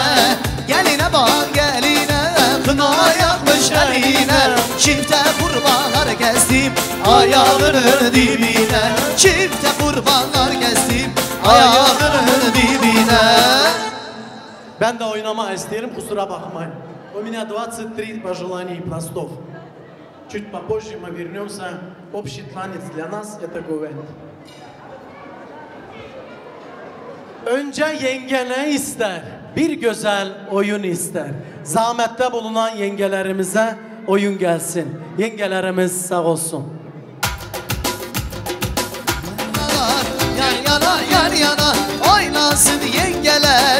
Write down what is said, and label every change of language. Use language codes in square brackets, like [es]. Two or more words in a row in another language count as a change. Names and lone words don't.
[tr] Geline bak geline kına yakmış eline. Çifte kurbanlar gezdim ayağının dibine. Çifte kurbanlar gezdim ayağının dibine. Ben de oynamak isterim, kusura bakmayın. [ru] У меня 23 пожеланий пластов. Чуть попозже мы вернемся. Общий танец для нас это Güven. [tr] Önce yenge ne ister? Bir güzel oyun ister. Zahmette bulunan yengelerimize oyun gelsin. Yengelerimiz sağ olsun. Yar yana yar yana oynasın yengeler.